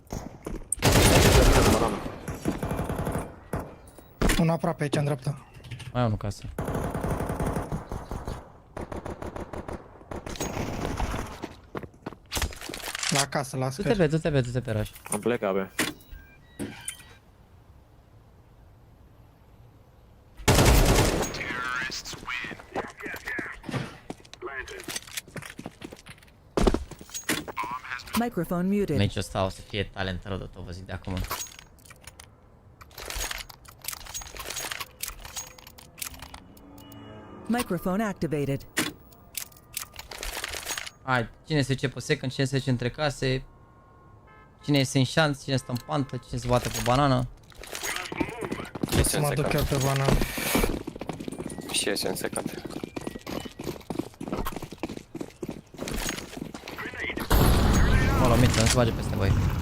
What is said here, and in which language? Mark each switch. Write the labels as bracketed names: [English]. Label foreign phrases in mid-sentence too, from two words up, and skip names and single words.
[Romanian] Un aproape aici, în dreapta. Mai unul casă. La casă, la scări. Du-te pe raș. Am plecat, bă. [English] Microphone muted. [Romanian] Meciul ăsta o să fie talent rău de tot, vă zic de acum. [English] Microphone activated. [Romanian] Hai, cine se duce pe second, cine se duce între case, cine este în șanț, cine stă în pantă, cine se bate pe banană. Să mă duc eu pe banană. Și iese în second. Acolo, miță, nu se bage peste voi.